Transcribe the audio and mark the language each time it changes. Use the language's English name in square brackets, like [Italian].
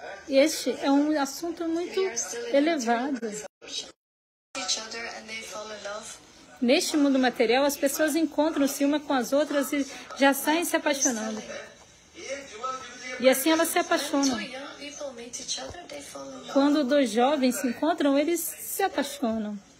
[Portuguese] Este é um assunto muito elevado. [English] Each other and they fall in love. [Portuguese] Neste mundo material, as pessoas encontram-se uma com as outras e já saem se apaixonando. E assim elas se apaixonam. [English] Two young people meet each other, they fall in love. [Portuguese] Quando dois jovens se encontram, eles se apaixonam.